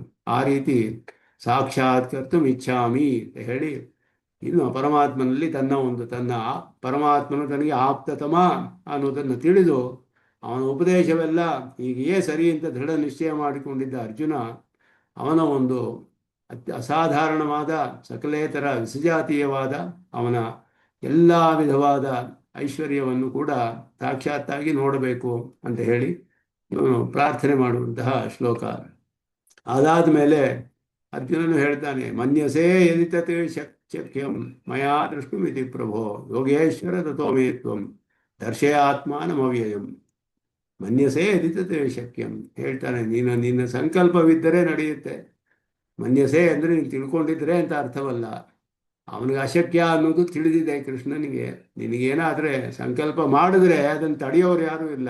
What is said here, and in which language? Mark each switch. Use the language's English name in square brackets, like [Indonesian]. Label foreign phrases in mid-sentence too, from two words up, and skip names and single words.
[Kannada] ಆ ರೀತಿ [Sanskrit] ಸಾಕ್ಷಾತ್ಕರ್ತು ಇಚ್ಛಾಮಿ [Kannada] ಅಂತ ಹೇಳಿ ಇನ್ನು ಪರಮಾತ್ಮನಲ್ಲಿ ತನ್ನ ಪರಮಾತ್ಮನು ತನಗೆ ಆಪ್ತತಮ ಅನ್ನೋದನ್ನು ತಿಳಿದು ಅವನ ಉಪದೇಶವೆಲ್ಲ ಹೀಗೆಯೇ ಸರಿ ಅಂತ ದೃಢ ನಿಶ್ಚಯ ಮಾಡಿಕೊಂಡಿದ್ದ ಅರ್ಜುನ, ಅವನ ಒಂದು ಅಸಾಧಾರಣವಾದ ಸಕಲೇತರ ವಿಸಜಾತೀಯವಾದ ಅವನ ಎಲ್ಲ ವಿಧವಾದ ಐಶ್ವರ್ಯವನ್ನು ಕೂಡ ಸಾಕ್ಷಾತ್ತಾಗಿ ನೋಡಬೇಕು ಅಂತ ಹೇಳಿ ಇವನು ಪ್ರಾರ್ಥನೆ ಮಾಡುವಂತಹ ಶ್ಲೋಕ. ಅದಾದ ಮೇಲೆ ಅರ್ಜುನನು ಹೇಳ್ತಾನೆ, [Sanskrit] ಮನ್ಯಸೇ ಯದಿತತೆ ಶಕ್ಯಂ ಮಯಾ ದೃಷ್ಟುಮಿತಿ ಪ್ರಭೋ ಯೋಗೇಶ್ವರ ತಥೋ ಮೇ ತ್ವಂ ದರ್ಶಯಾತ್ಮಾನಮವ್ಯಯಂ. ಮನ್ಯಸೇ ಯದಿತತೆ ಶಕ್ಯಂ [Kannada] ಹೇಳ್ತಾನೆ, ನಿನ್ನ ಸಂಕಲ್ಪವಿದ್ದರೆ ನಡೆಯುತ್ತೆ. ಮನ್ಯಸೆ ಅಂದರೆ ನೀನು ತಿಳ್ಕೊಂಡಿದ್ರೆ ಅಂತ ಅರ್ಥವಲ್ಲ. ಅವನಿಗೆ ಅಶಕ್ಯ ಅನ್ನೋದು ತಿಳಿದಿದೆ ಕೃಷ್ಣನಿಗೆ. ನಿನಗೇನಾದರೆ ಸಂಕಲ್ಪ ಮಾಡಿದ್ರೆ ಅದನ್ನು ತಡೆಯೋರು ಯಾರೂ ಇಲ್ಲ.